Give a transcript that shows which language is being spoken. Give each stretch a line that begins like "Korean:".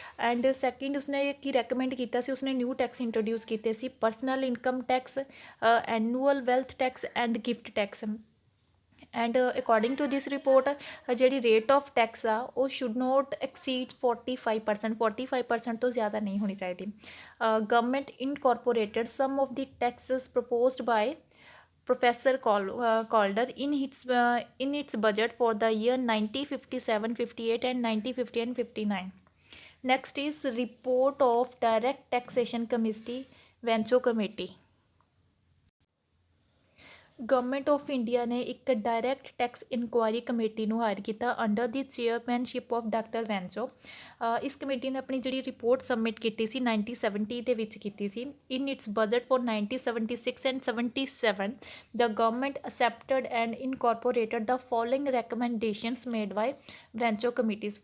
Punjabi: And second ਉਸਨੇ ਕੀ recommend ਕੀਤਾ ਸੀ, ਉਸਨੇ ਨਿਊ ਟੈਕਸ ਇੰਟਰੋਡਿਊਸ ਕੀਤੇ ਸੀ, personal income tax, annual wealth tax and gift tax.
English: and according to this report
Punjabi: ਜਿਹੜੀ rate of tax ਆ ਉਹ
English: should not exceed
Punjabi: 45%, 45% ਤੋਂ ਜ਼ਿਆਦਾ ਨਹੀਂ ਹੋਣੀ ਚਾਹੀਦੀ।
English: Government incorporated some of the taxes proposed by Professor Calder in its budget for the year 1957, 58 and 1950 and 59. Next is report of Direct Taxation Committee, Vancho Committee.
Punjabi: Government of India ਨੇ ਇੱਕ direct tax inquiry committee ਨੂੰ hire ਕੀਤਾ
English: Under the chairmanship of doctor Wanchoo.
Punjabi: ਇਸ committee ਨੇ ਆਪਣੀ ਜਿਹੜੀ report submit ਕੀਤੀ ਸੀ 1970 ਦੇ ਵਿੱਚ ਕੀਤੀ ਸੀ।
English: In its budget for 1976 and 77 the government accepted and incorporated the following recommendations made by Wanchoo committee's.